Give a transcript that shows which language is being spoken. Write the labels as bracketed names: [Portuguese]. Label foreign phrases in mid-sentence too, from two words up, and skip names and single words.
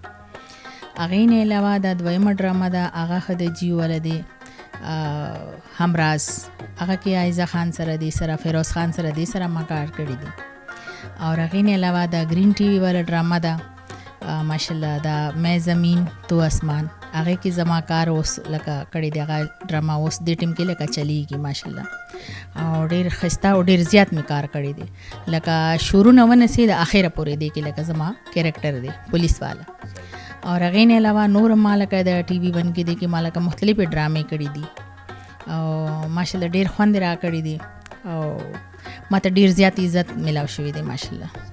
[Pashto] هغې نه علاوه دا دویمه ډراما ده هغه ښه د جیو والا دی، همراز. هغه کې عایزه خان سره دی، سره فیروز خان سره دی سره ما کار کړی دی. اور هغې نه علاوه دا گرین ټي وي والا ډراما ده ماشاءالله دا میں زمین تو اسمان. هغې کې زما کار اوس لکه کړی دی. هغه ډراما اوس دې ټیم کې لکه چلیږي ماشاءالله او ډېر ښایسته او ډېر زیات مې کار کړی دی. لکه شروع نه ونسي د اخره پورې دی کې لکه زما کریکټر دی پولیس والا. اور هغې نه علاوه نور ما لکه د ټي وي 1 کې دی کې ما لکه مختلفې ډرامې کړي دي او ماشاءالله ډېر خوند را کړی دی او ما ته ډېر زیات عزت ملاو شوی دی ماشاءالله.